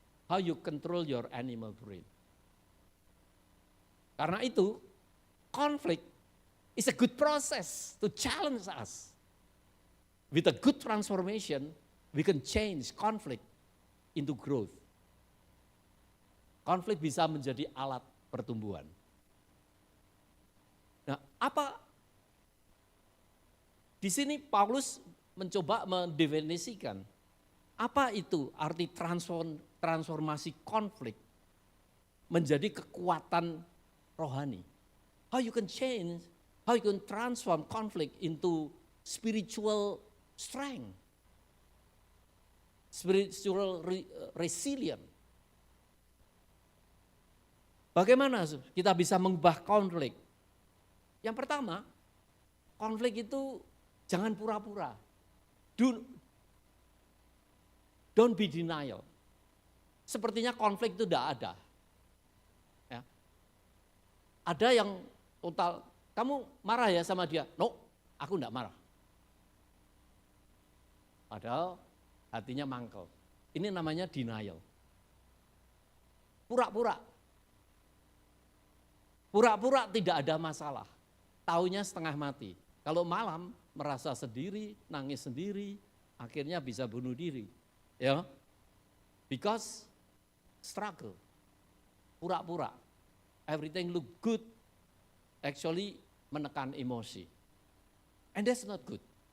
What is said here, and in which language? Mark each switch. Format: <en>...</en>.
<en>How you control your animal brain.</en> <id>Karena itu,</id> <en>conflict is a good process to challenge us. With a good transformation, we can change conflict into growth.</en> <id>Konflik bisa menjadi alat pertumbuhan. Nah, apa? Di sini Paulus mencoba mendefinisikan apa itu arti transformasi konflik menjadi kekuatan rohani.</id> <en>How you can change, how you can transform conflict into spiritual strength, spiritual resilience.</en> <id>Bagaimana kita bisa mengubah konflik? Yang pertama, konflik itu jangan pura-pura.</id> <en>Don't be denial.</en> <id>Sepertinya konflik itu tidak ada. Ya. Ada yang total, kamu marah ya sama dia? No, aku tidak marah. Padahal hatinya mangkel. Ini namanya denial. Pura-pura. Pura-pura tidak ada masalah, taunya setengah mati. Kalau malam merasa sendiri, nangis sendiri, akhirnya bisa bunuh diri.</id> <en>Ya, because struggle,</en> <id>pura-pura,</id> <en>everything look good, actually</en> <id>menekan emosi,</id> <en>and that's not good.</en>